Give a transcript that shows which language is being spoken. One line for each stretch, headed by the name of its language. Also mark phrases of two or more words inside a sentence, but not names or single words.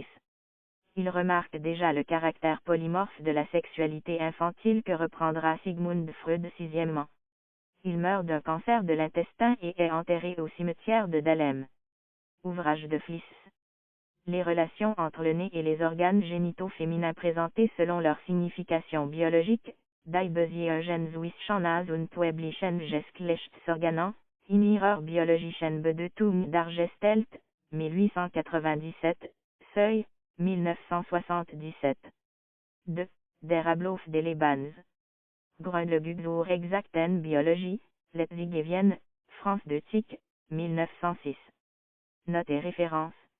French: Il remarque déjà le caractère polymorphe de la sexualité infantile que reprendra Sigmund Freud. Sixièmement. Il meurt d'un cancer de l'intestin et est enterré au cimetière de Dahlem. Ouvrage de Fliess. Les relations entre le nez et les organes génitaux féminins présentés selon leur signification biologique,
German: Die Beziehungen und weiblichen Geschlechtsorganen, in ihrer biologischen Bedeutung dargestellt, 1897, Seuil, 1977. 2. Der Ablauf des Lebens. Grundlegung zur exakten Biologie,
French: Leipzig et Vienne, France de Tick,
German: 1906.
French: Notes et références.